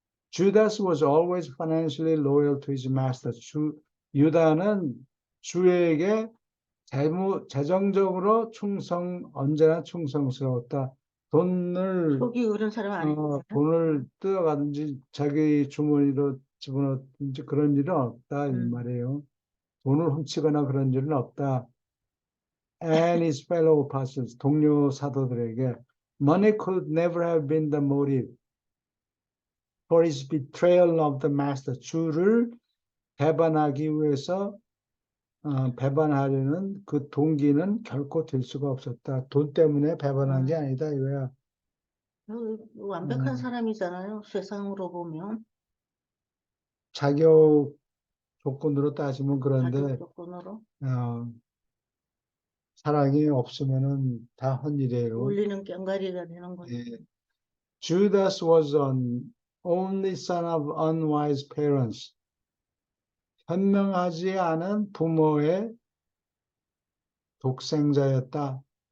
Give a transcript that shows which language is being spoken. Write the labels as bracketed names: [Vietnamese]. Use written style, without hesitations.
[English] Judas was always financially loyal to his master. [Korean] 유다는 주에게 재정적으로 언제나 충성스러웠다. 속이 으른 사람 아니잖아. 돈을 뜯어가든지 자기 주머니로 집어넣든지 그런 일은 없다 이 말이에요. 돈을 훔치거나 그런 일은 없다. [English] And his fellow apostles, [Korean] 동료 사도들에게 [English] money could never have been the motive for his betrayal of the master. [Korean] 주를 배반하기 위해서 배반하려는 그 동기는 결코 될 수가 없었다. 돈 때문에 배반한 게 아니다 이거야. 완벽한 사람이잖아요. 세상으로 보면. 자격 조건으로 따지면 그런데 자격 조건으로. 사랑이 없으면은 다 헛일이에요. 울리는 꽹가리가 되는 거죠. 예. [English] Judas was an only son of unwise parents. [Korean] 현명하지 않은 부모의 독생자였다.